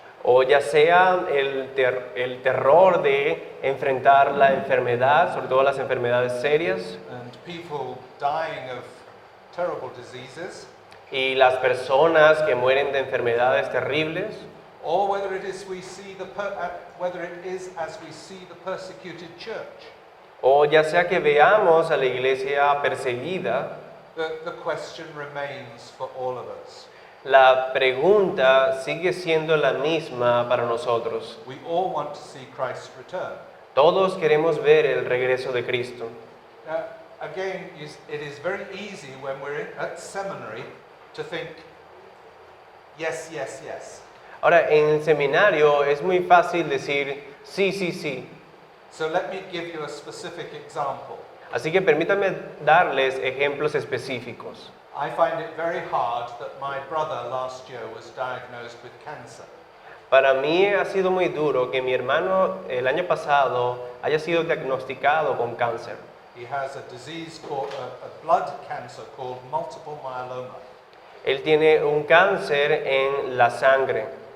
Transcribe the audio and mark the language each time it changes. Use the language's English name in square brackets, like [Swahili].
[Spanish] o ya sea el terror de enfrentar la enfermedad, sobre todo las enfermedades serias, [English] and people dying of terrible diseases, [Spanish] y las personas que mueren de enfermedades terribles, [English] or whether it is whether it is as we see the persecuted church. [Spanish] o ya sea que veamos a la iglesia perseguida. [English] The question remains for all of us. [Spanish] La pregunta sigue siendo la misma para nosotros. [English] We all want to see Christ return. [Spanish] Todos queremos ver el regreso de Cristo. [English] Now, again, it is very easy when we're at seminary to think, yes, yes, yes. [Spanish] Ahora, en el seminario es muy fácil decir sí, sí, sí. [English] So let me give you a specific example. [Spanish] Así que permítanme darles ejemplos específicos. [English] I find it very hard that my brother last year was diagnosed with cancer. [Spanish] Para mí ha sido muy duro que mi hermano el año pasado haya sido diagnosticado con cáncer. [English] He has a disease called a blood cancer called multiple myeloma. [Spanish] Él tiene un cáncer en la sangre.